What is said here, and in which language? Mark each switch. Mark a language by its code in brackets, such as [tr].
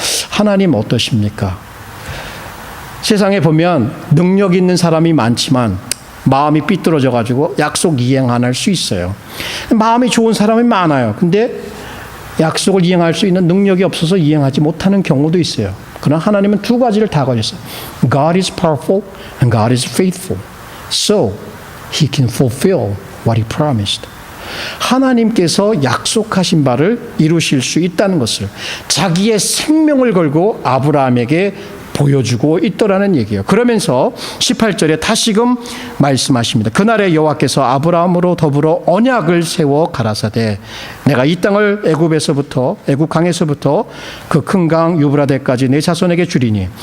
[ko] 하나님 어떠십니까? 세상에 보면 능력 있는 사람이 많지만 마음이 삐뚤어져 가지고 약속 이행 안 할 수 있어요. 마음이 좋은 사람이 많아요. 근데 약속을 이행할 수 있는 능력이 없어서 이행하지 못하는 경우도 있어요. 그러나 하나님은 두 가지를 다 가졌어요. [en] God is powerful and God is faithful. So He can fulfill what He promised. [ko] 하나님께서 약속하신 바를 이루실 수 있다는 것을 자기의 생명을 걸고 아브라함에게 보여주고 있더라는 얘기예요. 그러면서 18절에 다시금 말씀하십니다. 그날에 여호와께서 아브라함으로 더불어 언약을 세워 가라사대 내가 이 땅을 애굽 강에서부터 그 큰 강 유브라데까지 내 자손에게 주리니.